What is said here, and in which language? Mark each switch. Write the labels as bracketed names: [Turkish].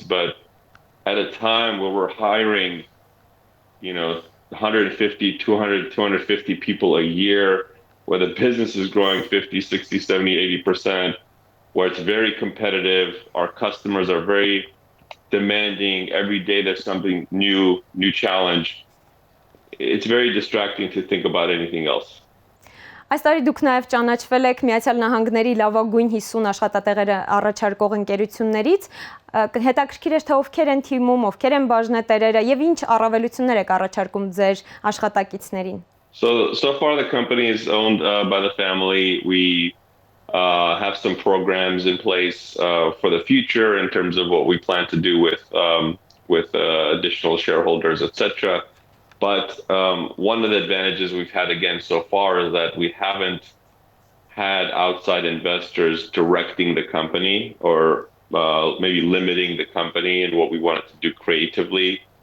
[English] But at a time where we're hiring, 150, 200, 250 people a year, where the business is growing 50, 60, 70, 80%, where it's very competitive, our customers are very demanding. Every day there's something new challenge. it's very distracting to think about anything else. [Armenian] Այս տարի դուք նաև ճանաչվել եք Միացյալ Նահանգների լավագույն 50 աշխատատեղերը առաջարկող ընկերություններից, հետաքրքիր է թե ովքեր են թիմում, ովքեր են բաժնետերերը եւ ինչ առավելություններ եք առաջարկում ձեր աշխատակիցներին։ [English] So far the company is owned by the family. We have some programs in place for the future in terms of what we plan to do with additional shareholders, etc. But one of the advantages we've had again so far is that we haven't had outside investors directing the company or maybe limiting the company and what we wanted to do creatively.